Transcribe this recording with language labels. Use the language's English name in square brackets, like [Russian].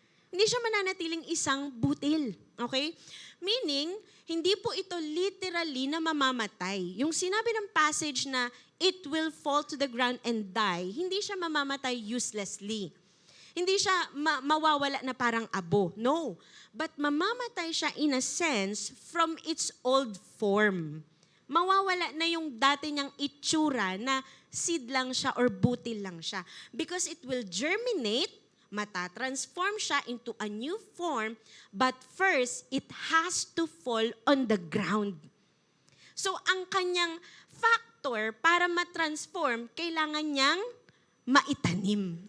[Filipino] Hindi siya mananatiling isang butil. Okay? Meaning, hindi po ito literally na mamamatay. Yung sinabi ng passage na [English] it will fall to the ground and die, [Filipino] hindi siya mamamatay [English] uselessly. [Filipino] Hindi siya mawawala na parang abo. No. [English] But [Filipino] mamamatay siya [English] in a sense from its old form. [Filipino] Mawawala na yung dati niyang itsura na seed lang siya or butil lang siya. [English] Because it will germinate, [Filipino] matatransform siya [English] into a new form, but first, it has to fall on the ground. [Filipino] So, ang kanyang factor para matransform, kailangan niyang maitanim.